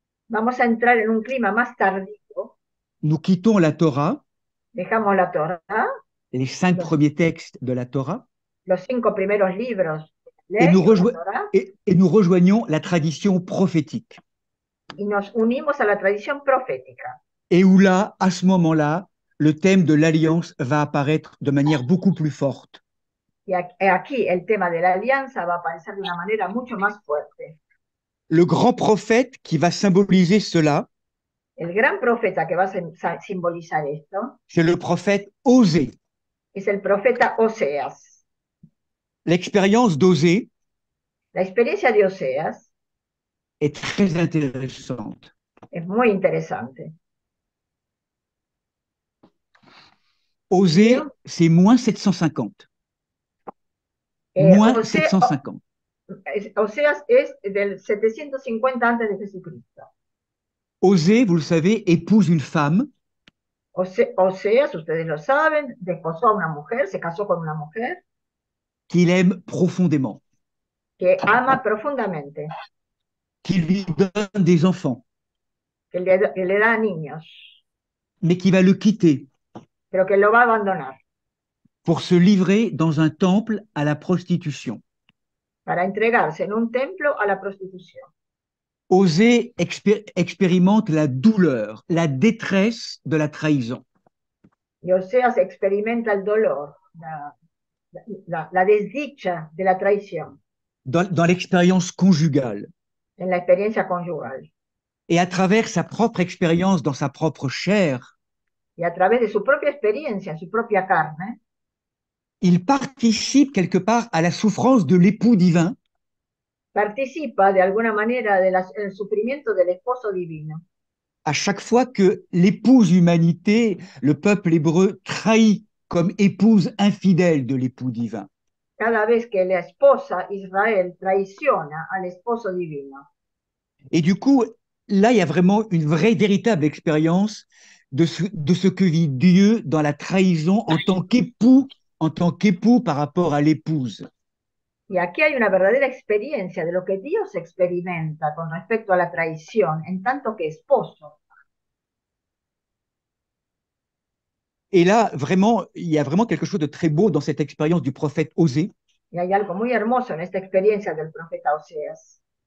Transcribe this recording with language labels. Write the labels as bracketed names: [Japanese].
[Spanish] Vamos a entrar en un clima más tardío. [French] Nous quittons la Torah, [Spanish] dejamos la Torah, [French] les 5 premiers textes de la Torah, [Spanish] los 5 primeros libros [French] et nous rejoignons la tradition prophétique. [Spanish] Y nos unimos a la tradición profética. [French] Et où là, à ce moment-là, le thème de l'alliance va apparaître de manière beaucoup plus forte. [Spanish] Y aquí el tema de la alianza va a aparecer de una manera mucho más fuerte. [French] Le grand prophète qui va symboliser cela, [Spanish] el gran profeta que va a simbolizar esto, [French] c'est le prophète Osée. [Spanish] Es el profeta Oseas. [French] L'expérience d'Osée, [Spanish] la experiencia de Oseas, [French] est très intéressante. [Spanish] Es muy interesante. [French] Osée, c'est moins 750. Moins 750. [Spanish] Oseas es del 750 antes de Jesucristo. [French] Osée, vous le savez, épouse une femme [Spanish] Oseas, ustedes lo saben, desposó a una mujer, se casó con una mujer [French] qu'il aime profondément, [Spanish] que ama profundamente, [French] qui lui donne des enfants, [Spanish] que le da niños, [French] mais qui va le quitter [Spanish] pero que lo va a abandonar [French] pour se livrer dans un temple à la prostitution. [Spanish] para entregarse en un templo a la prostitución. [French] Osée expérimente la douleur, la détresse de la trahison. [Spanish] Y Oseas experimenta el dolor, la desdicha de la traición [French] Dans l'expérience conjugale [Spanish] en la experiencia conyugal. [French] et à travers sa propre expérience dans sa propre chair, [Spanish] Y a través de su propia experiencia, su propia carne, [French] il participe quelque part à la souffrance de l'époux divin [Spanish] participa de alguna manera del sufrimiento del esposo divino. [French] à chaque fois que l'épouse humanité, le peuple hébreu, trahit comme épouse infidèle de l'époux divin. [Spanish] Cada vez que la esposa Israel traiciona al esposo divino. [French] Et du coup, là, il y a vraiment une vraie, véritable expérience de ce que vit Dieu dans la trahison en tant qu'époux par rapport à l'épouse. [Spanish] Y aquí hay una verdadera experiencia de lo que Dios experimenta con respecto a la traición, en tanto que esposo. [French] Et là, vraiment, il y a vraiment quelque chose de très beau dans cette expérience du prophète Osée. [Spanish] Y hay algo muy hermoso en esta experiencia del profeta Oseas.